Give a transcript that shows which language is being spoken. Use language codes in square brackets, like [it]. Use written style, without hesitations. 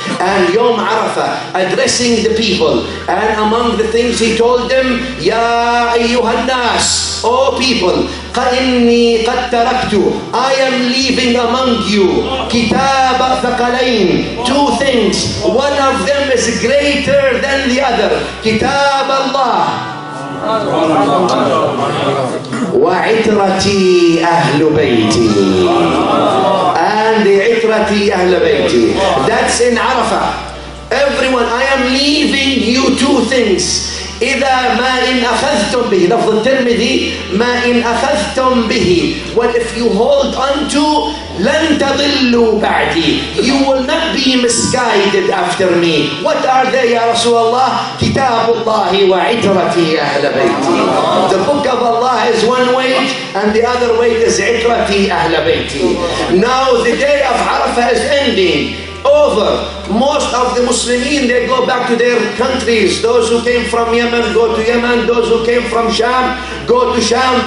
[en] And Yom Arafah, addressing the people. And among the things he told them, Ya ayyuhan nas, O people, [ar] إني قد تركت, [en] I am leaving among you [ar] كتاب ثقلين, [en] two things, one of them is greater than the other, [ar] كتاب الله وعترتي أهل بيتي, [en] and [ar] عترتي أهل بيتي. [en] That's in Arafah. Everyone, I am leaving you two things. [ar] إذا ما إن أخذتم به, لفظ الترمذي, ما إن أخذتم به, [en] what if you hold on to, [ar] لن تضلوا بعدي, [en] you will not be misguided after me. What are they [ar] يا رسول الله? كتاب الله وعترتي أهل بيتي. [en] The book of Allah is one weight and the other weight is [ar] عترتي أهل بيتي. [en] Now the day of Arafah is ending. Over. Most of the Muslimin, they go back to their countries. Those who came from Yemen go to Yemen. Those who came from Sham go to Sham.